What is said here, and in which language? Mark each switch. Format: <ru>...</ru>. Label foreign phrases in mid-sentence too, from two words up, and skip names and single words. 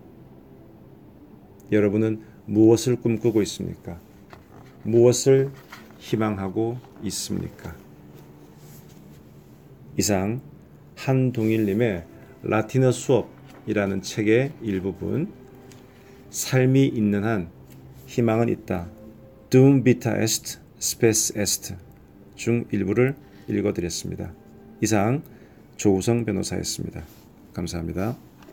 <ko>여러분은 무엇을 꿈꾸고 있습니까? 무엇을 희망하고 있습니까? 이상 한동일님의 라틴어 수업이라는 책의 일부분, 삶이 있는 한 희망은 있다,</ko> <la>Dum vita est, spes est</la> <ko>중 일부를 읽어드렸습니다. 이상 조우성 변호사였습니다. 감사합니다.</ko>